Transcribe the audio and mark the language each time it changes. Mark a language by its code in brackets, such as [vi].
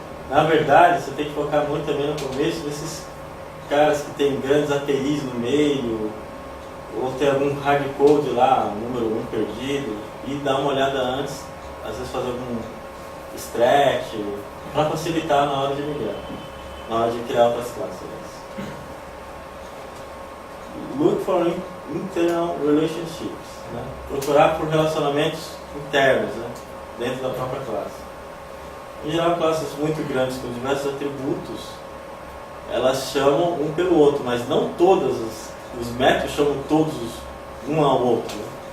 [pt] Na verdade, você tem que focar muito também no começo desses caras que tem grandes APIs no meio, ou tem algum hardcode lá, número 1 perdido, e dar uma olhada antes às vezes fazer algum stretch, para facilitar na hora de migrar, na hora de criar outras classes. [en] Look for internal relationships, né? [pt] Procurar por relacionamentos internos, né? Dentro da própria classe. Em geral, classes muito grandes com diversos atributos, elas chamam um pelo outro, mas não todos os métodos chamam todos um ao outro, né?